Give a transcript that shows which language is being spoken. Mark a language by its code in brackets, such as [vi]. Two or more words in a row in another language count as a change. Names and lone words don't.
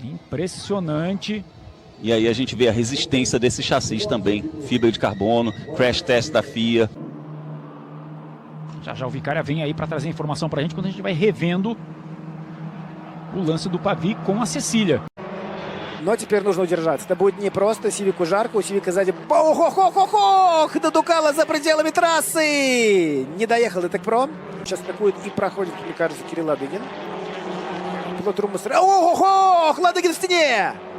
[pt] Impressionante. E aí a gente vê a resistência desses chassis também. Fibra de carbono, [en] crash test [pt] da FIA. Já o Vicária vem aí para trazer informação pra gente quando a gente vai revendo o lance do Pavi com a Cecília. [ru] Но теперь нужно удержаться. Это будет непросто. Сивику жарко, у Сивика сзади... Ох-ох-ох-ох! Додукала за пределами трассы! Не доехал до Текпро. Сейчас атакует и проходит, мне кажется, Кирилл Ладыгин. Пилот Румусер. Ох-ох-ох! Ладыгин в стене!